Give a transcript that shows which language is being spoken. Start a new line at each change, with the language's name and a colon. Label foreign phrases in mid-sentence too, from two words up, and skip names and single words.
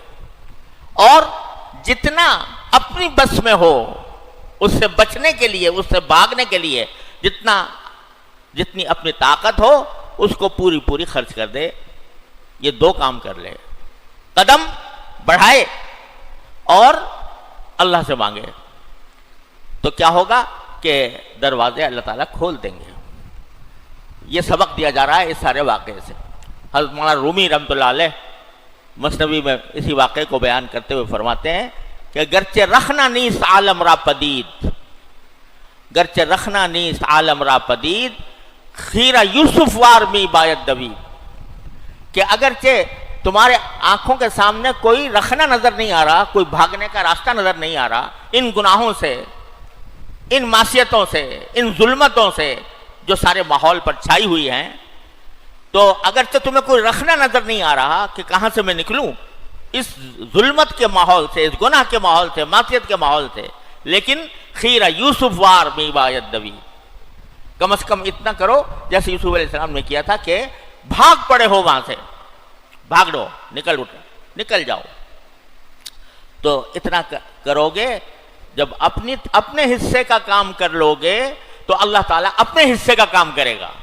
Urdu: اور جتنا اپنی بس میں ہو اس سے بچنے کے لیے، اس سے بھاگنے کے لیے جتنی اپنی طاقت ہو اس کو پوری خرچ کر دے، یہ دو کام کر لے، قدم بڑھائے اور اللہ سے مانگے، تو کیا ہوگا کہ دروازے اللہ تعالیٰ کھول دیں گے۔ یہ سبق دیا جا رہا ہے اس سارے واقعے سے۔ حضرت مولانا رومی رحمۃ اللہ علیہ مثنوی میں اسی واقعے کو بیان کرتے ہوئے فرماتے ہیں کہ
Persian: گرچہ رخنا نیست عالم را پدید، گرچہ رخنا نیست عالم را پدید، خیرہ یوسف وار می باید دوید۔
Urdu: کہ اگرچہ تمہارے آنکھوں کے سامنے کوئی رخنہ نظر نہیں آ رہا، کوئی بھاگنے کا راستہ نظر نہیں آ رہا، ان گناہوں سے، ان معصیتوں سے، ان ظلمتوں سے جو سارے ماحول پر چھائی ہوئی ہیں، تو اگرچہ تمہیں کوئی رخنہ نظر نہیں آ رہا کہ کہاں سے میں نکلوں اس ظلمت کے ماحول سے، اس گناہ کے ماحول سے، معصیت کے ماحول سے، لیکن
Persian: خیرہ یوسف وار میں بایت دوی،
Urdu: کم از کم اتنا کرو جیسے یوسف علیہ السلام نے کیا تھا کہ بھاگ پڑے ہو وہاں سے، بھاگ دو، نکل جاؤ. تو اتنا کرو گے، جب اپنے حصے کا کام کر لو گے تو اللہ تعالیٰ اپنے حصے کا کام کرے گا.